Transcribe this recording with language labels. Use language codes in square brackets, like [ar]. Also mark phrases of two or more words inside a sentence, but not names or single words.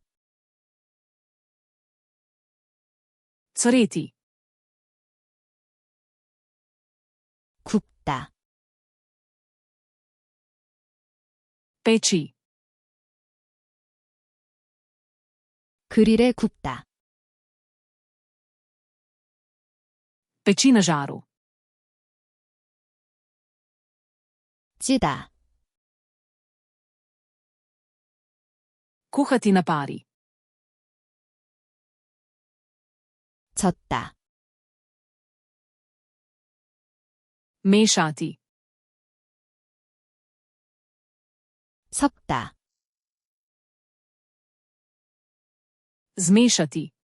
[sl] Cvreti. [ko] 굽다, [sl] Peči. [ko] 그릴에 굽다, [sl] Peči na žaru. [ko] 찌다, [sl] Kuhati na pari. [ko] 젓다, [sl] Mešati. [ko] 섞다, [sl] Zmešati.